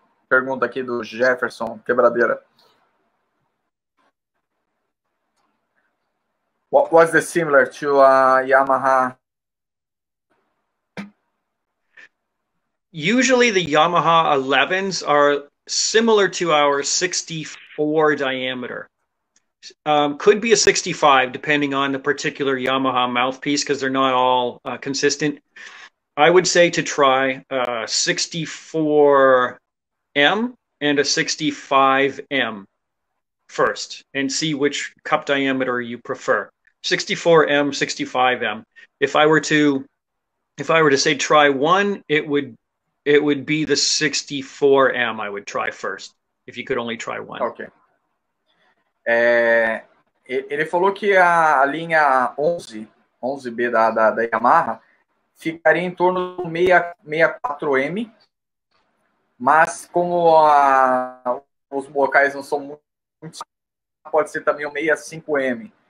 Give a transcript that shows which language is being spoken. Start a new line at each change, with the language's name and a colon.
Portuguese: pergunta aqui do Jefferson Quebradeira.
English: What was the similar to a Yamaha? Usually the Yamaha 11s are similar to our 64 diameter. Could be a 65 depending on the particular Yamaha mouthpiece because they're not all consistent. I would say to try 64M and a 65M first and see which cup diameter you prefer. 64M, 65M. If I were to say try one, it would be the 64M I would try first, if you could only try one. Ok.
Portuguese: Ele falou que a linha 11B da Yamaha ficaria em torno do 64M, mas como os bocais não são muito, pode ser também o 65M.